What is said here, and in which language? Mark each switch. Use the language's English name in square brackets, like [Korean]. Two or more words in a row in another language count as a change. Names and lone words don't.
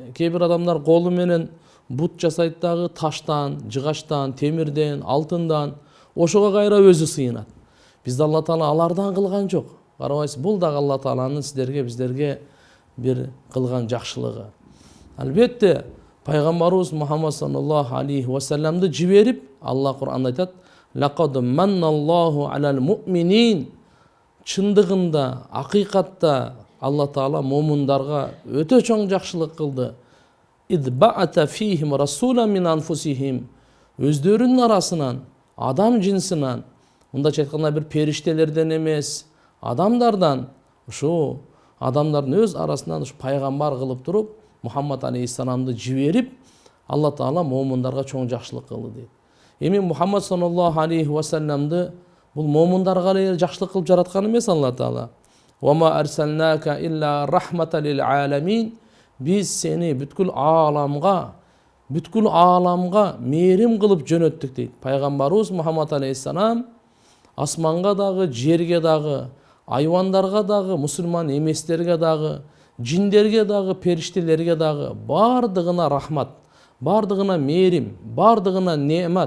[Kyrgyz] Кээ бир адамдар колу менен бут жасайт дагы таштан, жыгачтан, темирден, алтындан, ошого кайра өзү сыйынат. Бизди Алла Таала алардан кылган жок. Карабайсыз, бул дагы Алла Тааланын сиздерге, биздерге бир кылган жакшылыгы. Албетте, пайгамбарыбыз Мухаммад [Arabic] صلى الله عليه وسلم [Kyrgyz] жиберип, Алла Кур'анда айтат: [Arabic] "لقد من الله على المؤمنين". [Kyrgyz] Чындыгында, акыйкатта Алла Таала момундарга өтө чоң жакшылык кылды. [Arabic] إذ بعث فيهم رسولا من أنفسهم. [Kyrgyz] Өздөрүнүн арасынан, адам жинсинен, мындайча айтканда бир периштелерден эмес, адамдардан, ушу адамдардын өз арасынан ушу пайгамбар кылып туруп, Мухаммад алейхиссаламды жиберип, Алла Таала момундарга чоң жакшылык кылды дейт. Эми Мухаммад [Arabic] صلى الله عليه وسلم [Kyrgyz] бул момундарга эле жакшылык кылып жараткан эмес Алла Таала. [Arabic] وما أرسلناك إلا رحمة للعالمين. [Kyrgyz] Биз сени бүткүл ааламга мээрим кылып жөнөттүк дейт. Пайгамбарыбыз Мухаммад алейхиссалам асманга дагы, жерге дагы, айвандарга дагы, мусулман эместерге дагы, жиндерге дагы, периштелерге дагы бардыгына рахмат, бардыгына мээрим, бардыгына неемат.